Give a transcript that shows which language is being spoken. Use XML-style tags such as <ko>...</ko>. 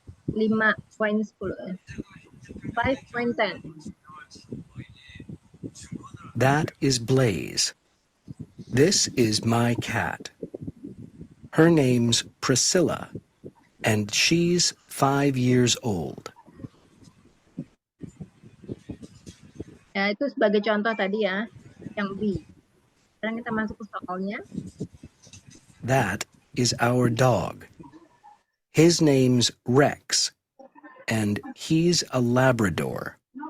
<en>5.10. 5.10. That is Blaze. This is my cat. Her name's Priscilla, and she's 5 years old.</en> <id>Ya, itu sebagai contoh tadi ya, yang B. Sekarang kita masuk ke soalnya.</id> <en>That is our dog. His name's Rex, and he's a Labrador.</en>